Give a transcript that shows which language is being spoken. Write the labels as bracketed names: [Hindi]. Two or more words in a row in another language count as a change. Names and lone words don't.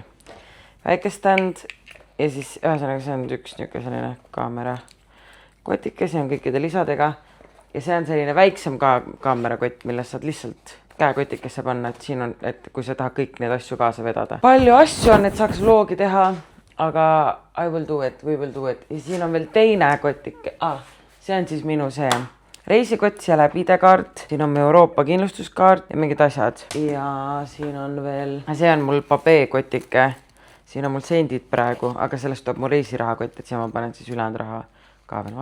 [Estonian] Väike stand ja siis ühesõnaga see on üks niisugune selline kaamera kotike, see on kõikide lisadega ja see on selline väiksem kaamerakott, millest saad lihtsalt käekotikesse panna, et siin on, et kui sa tahad kõik neid asju kaasa vedada. Palju asju on, et saaks vlogi teha, aga [English] I will do it, we will do it. [Estonian] Ja siin on veel teine kotike. See on siis minu see reisikott, siia läheb ID-kaart, siin on Euroopa kindlustuskaart ja mingid asjad. Ja siin on veel, see on mul Pabe kotike. Siin on mul sendid praegu, aga sellest tuleb mu reisirahakott, et siia ma panen siis ülejäänud raha ka veel.